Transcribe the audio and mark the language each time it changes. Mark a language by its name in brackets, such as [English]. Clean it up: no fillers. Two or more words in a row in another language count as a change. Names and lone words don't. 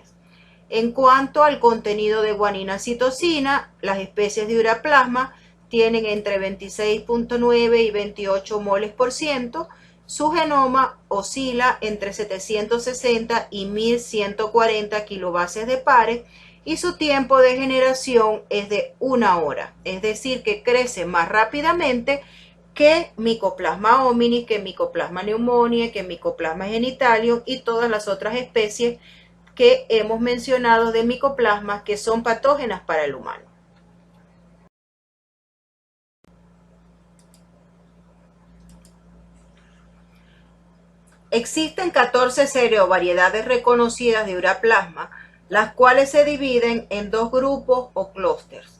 [Spanish] En cuanto al contenido de guanina-citosina, las especies de ureaplasma tienen entre 26.9 y 28 moles por ciento. Su genoma oscila entre 760 y 1140 kilobases de pares y su tiempo de generación es de 1 hora, es decir, que crece más rápidamente que Mycoplasma hominis, que Mycoplasma pneumoniae, que Mycoplasma genitalium y todas las otras especies que hemos mencionado de micoplasmas que son patógenas para el humano. Existen 14 variedades reconocidas de ureaplasma, las cuales se dividen en dos grupos o clústeres.